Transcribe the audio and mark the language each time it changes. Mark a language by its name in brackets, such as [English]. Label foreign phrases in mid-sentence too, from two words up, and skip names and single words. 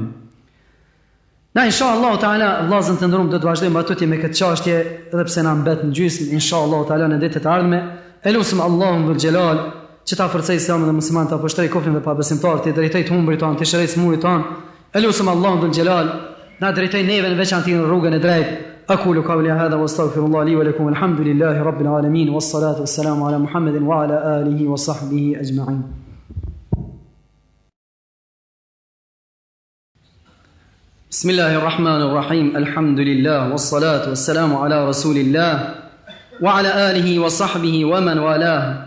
[Albanian] Na [Arabic] إن شاء الله تعالى [Albanian] vllazën të ndërum do të vazhdojmë atje me këtë çështje, edhe pse na mbet në gjysmë, [Arabic] إن شاء الله تعالى [Albanian] në ditët e ardhme. Elusim Allahun [Arabic] ذو الجلال [Albanian] që ta forcoj Islamin dhe muslimanët apo shtroj kofrin dhe pabesimtarët, të drejtoj të humbrit tonë, të shëroj smurit tonë. Elusim Allahun [Arabic] ذو الجلال [Albanian] na drejtoj neve në veçantë në rrugën e drejtë. [Arabic] أقول قولي هذا واستغفر الله لي ولكم الحمد لله رب العالمين والصلاة والسلام على محمد وعلى آله وصحبه أجمعين. بسم الله الرحمن الرحيم. الحمد لله والصلاة والسلام على رسول الله وعلى آله وصحبه ومن والاه.